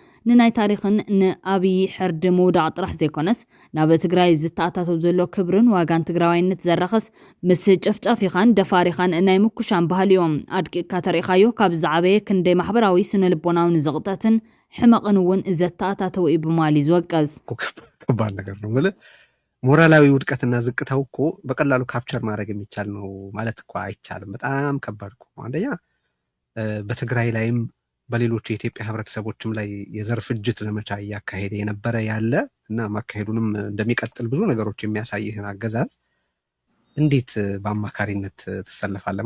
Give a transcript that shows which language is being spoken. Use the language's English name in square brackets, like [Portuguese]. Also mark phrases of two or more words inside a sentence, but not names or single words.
[Tigrinya] ንናይ ታሪኽን ንኣብይ ሕርዲ ምውዳቕ ጥራሕ ዘይኮነስ ናብ ትግራይ ዝተኣታተው ዘሎ ክብርን ዋጋን ትግራዋይነት ዘረኸስ ምስ ጨፍጫፊኻን ደፋሪኻን ናይ ምኩሻን ባህልዮም ኣድቂቕካ ተሪኻዮ ካብ ዝዓበየ ክንደይ ማሕበራዊ ስነ-ልቦናውን ዝቕጠትን ሕመቕን እውን ዘተኣታተው እዩ ብማሊ ዝወቀስ [Amharic] ከባድ ነገር ነው ማለት ሞራላዊ ውድቀትና ዝቅታው እኮ በቀላሉ ካፕቸር ማድረግ የሚቻል ነው ማለት እኮ አይቻልም። በጣም ከባድ እኮ አንደኛ በትግራይ ላይም በሌሎች የኢትዮጵያ ህብረተሰቦችም ላይ የዘር ፍጅት ዘመቻ እያካሄደ የነበረ ያለ እና ማካሄዱንም እንደሚቀጥል ብዙ ነገሮች የሚያሳይህን አገዛዝ እንዴት በአማካሪነት ትሰለፋለህ?